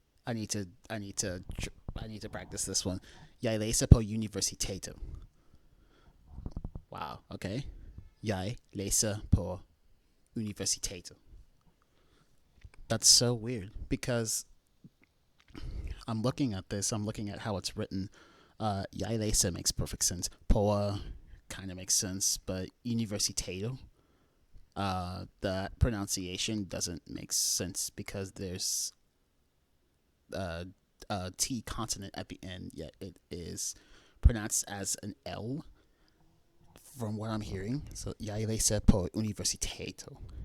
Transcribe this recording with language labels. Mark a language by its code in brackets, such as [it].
[en] I need to practice this one. [da] Jeg læser på universitetet. Wow. Okay. Jeg læser på universitetet. [en] That's so weird because I'm looking at this. I'm looking at how it's written. [da] Jeg læser [en] makes perfect sense. På kind of makes sense, but universitetet, that pronunciation doesn't make sense because there's a T consonant at the end, yet it is pronounced as an L from what I'm hearing. [da] So, jeg læser på universitetet.